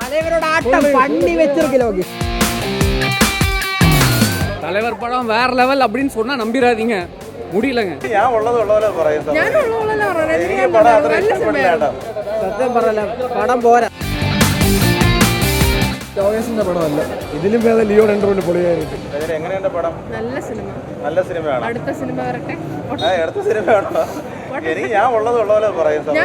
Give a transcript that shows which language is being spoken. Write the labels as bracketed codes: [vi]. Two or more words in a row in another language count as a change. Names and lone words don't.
[ta] தலைவர் படம் வேற லெவல் அப்படின்னு சொன்னா நம்பிராதீங்க, முடியலங்க. [ml] സത്യം പറയല, പടം പോരാ. ലോകേഷിന്റെ പടമല്ല, ഇതിലും ഭേദം ലിയോ രണ്ടു പൊളിയായിരുന്നു. എങ്ങനെയുണ്ട് പടം? നല്ല സിനിമ. നല്ല സിനിമയാണ്. അടുത്ത സിനിമ വരട്ടെ. അടുത്ത സിനിമ കാണോ? എനിക്ക് ഞാൻ ഉള്ളത് പോലെ പറയാം.